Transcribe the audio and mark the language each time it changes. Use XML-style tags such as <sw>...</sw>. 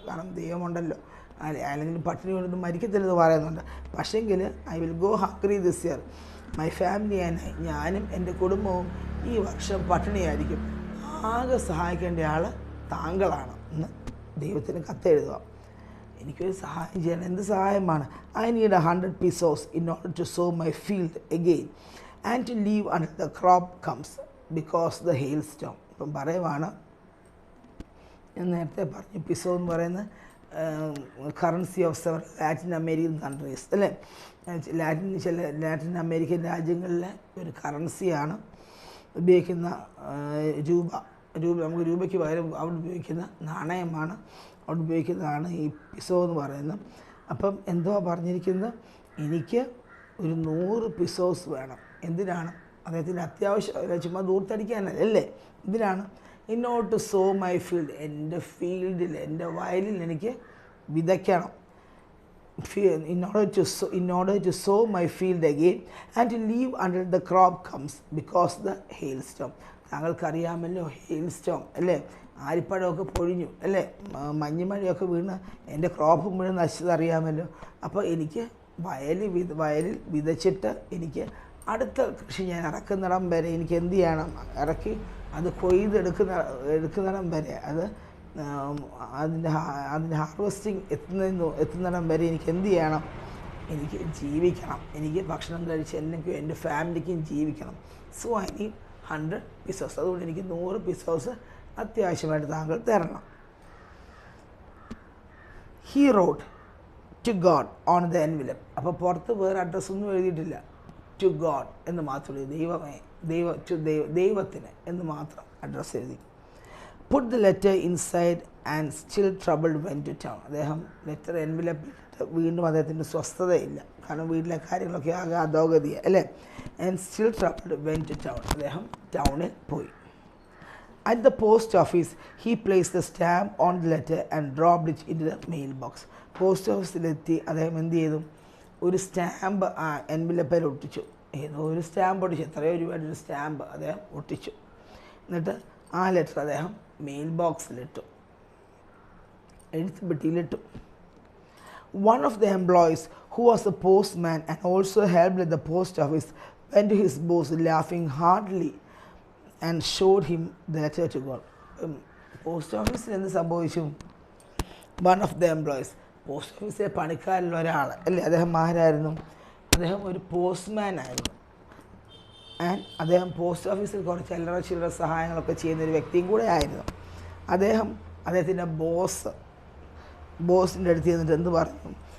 <ml>കാരണം ദൈവമുണ്ടല്ലോ അല്ലേ? അല്ലെങ്കിൽ പട്ടിണി കൊണ്ടൊന്നും മരിക്കത്തില്ലെന്ന് പറയുന്നുണ്ട്. പക്ഷേങ്കിൽ</ml> <en>I will go hungry this year my family and</en> <ml>ഞാനും എൻ്റെ കുടുംബവും ഈ വർഷം പട്ടിണിയായിരിക്കും. ആകെ സഹായിക്കേണ്ട ആൾ താങ്കളാണ് എന്ന് ദൈവത്തിന് കത്തെഴുതുക. എനിക്കൊരു സഹായം ചെയ്യണം. എന്ത് സഹായമാണ്?</ml> <en>I need 100 pesos in order to sow my field again and to leave until the crop comes because the hailstorm.</en> <ml>ഇപ്പം പറയുവാണ്, ഞാൻ നേരത്തെ പറഞ്ഞു പിസോ എന്ന് പറയുന്ന currency</ml> <en>of several Latin American countries</en> <ml>അല്ലേ? ചില ലാറ്റിൻ അമേരിക്കൻ രാജ്യങ്ങളിലെ ഒരു കറൻസിയാണ് ഉപയോഗിക്കുന്ന രൂപ. നമുക്ക് രൂപയ്ക്ക് പകരം അവിടെ ഉപയോഗിക്കുന്ന നാണയമാണ്, അവിടെ ഉപയോഗിക്കുന്നതാണ് ഈ പിസോ എന്ന് പറയുന്നത്. അപ്പം എന്തോ പറഞ്ഞിരിക്കുന്നത്, എനിക്ക് ഒരു 100 പിസോസ് വേണം. എന്തിനാണ്? അദ്ദേഹത്തിന് അത്യാവശ്യം ചുമ്മാ ദൂർത്തടിക്കാനല്ല അല്ലേ? എന്തിനാണ്?</ml> <en>In order to sow my field.</en> <ml>എൻ്റെ ഫീൽഡിൽ, എൻ്റെ വയലിൽ എനിക്ക് വിതയ്ക്കണം.</ml> <en>in order to sow my field again and to leave until the crop comes because the hailstorm.</en> <ml>താങ്കൾക്കറിയാമല്ലോ hail Storm അല്ലേ? ആലിപ്പഴമൊക്കെ പൊഴിഞ്ഞു അല്ലേ? മഞ്ഞുമഴയൊക്കെ വീണ് എൻ്റെ ക്രോപ്പ് മുഴുവൻ നശിച്ചതറിയാമല്ലോ. അപ്പോൾ എനിക്ക് വയലിൽ വിതച്ചിട്ട് എനിക്ക് അടുത്ത കൃഷി ഞാൻ ഇറക്കുന്നിടം വരെ എനിക്ക് എന്ത് ചെയ്യണം? ഇറക്കി അത് എടുക്കുന്നിടം വരെ, അത് അതിൻ്റെ ഹാർവെസ്റ്റിംഗ് എത്തുന്നിടം വരെ എനിക്ക് എന്ത് ചെയ്യണം? എനിക്ക് ജീവിക്കണം. എനിക്ക് ഭക്ഷണം കഴിച്ച് എനിക്കും എൻ്റെ ഫാമിലിക്കും ജീവിക്കണം.</ml> <en>So I need 100 pesos.</en> <ml>അതുകൊണ്ട് എനിക്ക് 100 pesos അത്യാവശ്യമായിട്ട് താങ്കൾ തരണം.</ml> <en>He wrote, to God on the envelope.</en> <ml>അപ്പോൾ പുറത്ത് വേറെ അഡ്രസ്സൊന്നും എഴുതിയിട്ടില്ല. ടു ഗോഡ് എന്ന് മാത്രം ദൈവമേ, ദൈവത്തിന് എന്ന് മാത്രം അഡ്രസ്സ് എഴുതി.</ml> <en>Put the letter inside and still troubled went to town.</en> <ml>അദ്ദേഹം ലെറ്റർ എൻവലപ്പിലിട്ട് വീണ്ടും അദ്ദേഹത്തിൻ്റെ സ്വസ്ഥതയില്ല, കാരണം വീട്ടിലെ കാര്യങ്ങളൊക്കെ ആകെ അധോഗതിയാണ് അല്ലേ.</ml> <en>And still troubled went to town.</en> <ml>അദ്ദേഹം ടൗണിൽ പോയി.</ml> <en>At the post office, he placed the stamp on the letter and dropped it into the mail box.</en> <ml>Post ഓഫീസിലെത്തി അദ്ദേഹം എന്ത് ചെയ്തു? ഒരു സ്റ്റാമ്പ് ആ എൻവലപ്പിൽ ഒട്ടിച്ചു. ഏതോ ഒരു സ്റ്റാമ്പ് ഒട്ടിച്ചു, എത്രയോ രൂപയുടെ ഒരു സ്റ്റാമ്പ് അദ്ദേഹം ഒട്ടിച്ചു. എന്നിട്ട് ആ ലെറ്റർ അദ്ദേഹം mail ബോക്സിലിട്ടു, എഴുത്തുപെട്ടിയിലിട്ടു.</ml> <en>One of the employees, who was a postman and also helped at the post office, went to his boss laughing heartily and showed him the letter to God.</en> <ml>Post ഓഫീസിൽ എന്ത് സംഭവിച്ചു?</ml> <en>one of the employees,</en> <ml>post ഓഫീസിലെ പണിക്കാരിലുള്ള ഒരാൾ അല്ലേ. അദ്ദേഹം ആരായിരുന്നു? അദ്ദേഹം ഒരു പോസ്റ്റ്മാൻ ആയിരുന്നു. ആൻഡ് അദ്ദേഹം പോസ്റ്റ് ഓഫീസിൽ കുറച്ച് ചില്ലറ ചില്ലറ സഹായങ്ങളൊക്കെ ചെയ്യുന്നൊരു വ്യക്തിയും കൂടെ ആയിരുന്നു. അദ്ദേഹത്തിൻ്റെ ബോസിൻ്റെ അടുത്ത് ചെന്നിട്ട് എന്ത് പറഞ്ഞു?</ml>